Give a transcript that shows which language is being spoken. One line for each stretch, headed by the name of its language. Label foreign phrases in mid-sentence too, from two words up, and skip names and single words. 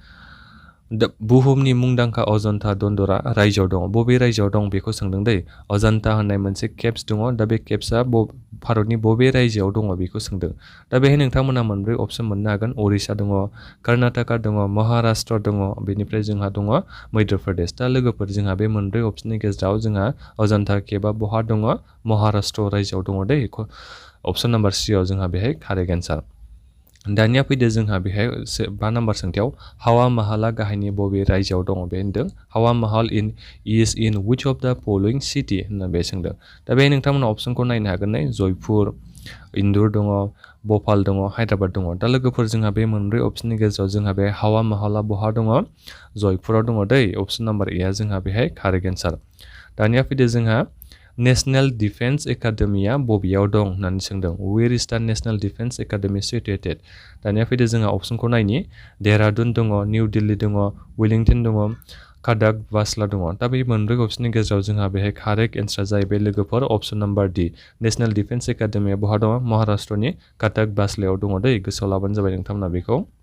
Bodo: बुहुमनि मुंदांखा अजन्ता दन्दरा रायजोआव दङ बबे रायजोआव दं बेखौ सोंदों दै अजन्ता होननाय मोनसे केप्स दङ दा बे केप्सआ भारतनि बबे रायजोआव दङ बेखौ सोंदों दा बेहाय नोंथांमोना मोनब्रै अपसन मोननो हागोन उरिष्या दङ कर्नाटका दङ महाराष्ट्र दङ बेनिफ्राय जोंहा दङ मध्य प्रदेश दा लोगोफोर जोंहा बे मोनब्रै अपसननि गेजेराव जोंहा अजन्ता केपआ बहा दङ महाराष्ट्र रायजोआव दङ दै
English: option number
Bodo: सियाव जोंहा बेहाय
English: correct answer
Bodo: दानिया फैदो जोंहा बेहाय 5 नम्बर सोंथियाव हावा माहाला गाहायनि बबे रायजोआव दङ बे होनदों हावा माहाल
English: is in which of the following city
Bodo: होनना बे सोंदों दा बे नोंथांमोना अपसनखौ नायनो हागोन नै जयपुर इन्दुर दङ भोपाल दङ हायद्राबाद दङ दा लोगोफोर जोंहा बे मोनब्रै अपसननि गेजेराव जोंहा बे हावा माहाला बहा दङ जयपुराव दङ दै
English: option number A
Bodo: आ जोंहा बेहाय कारेक्ट एन्सार दानिया फैदो जोंहा नेशनेल डिफेन्स एकाडेमिया बबेयाव दं होननानै सोंदों
English: where is the National Defence Academy situated
Bodo: दानिया फैदो जोंहा अपसनखौ नायनि देहरादुन दङ निउ दिल्ली दङ वेलिंटन दङ काडाक बासला दङ दा बे मोनब्रै अपसननि गेजेराव जोंहा बेहाय
English: correct answer
Bodo: जाहैबाय लोगोफोर
English: option number D
Bodo: नेशनेल डिफेन्स एकाडेमिया बहा दङ महाराष्ट्रनि काडाक बासलायाव दङ दै गोसोआव लाबानो जाबाय नोंथांमोना बेखौ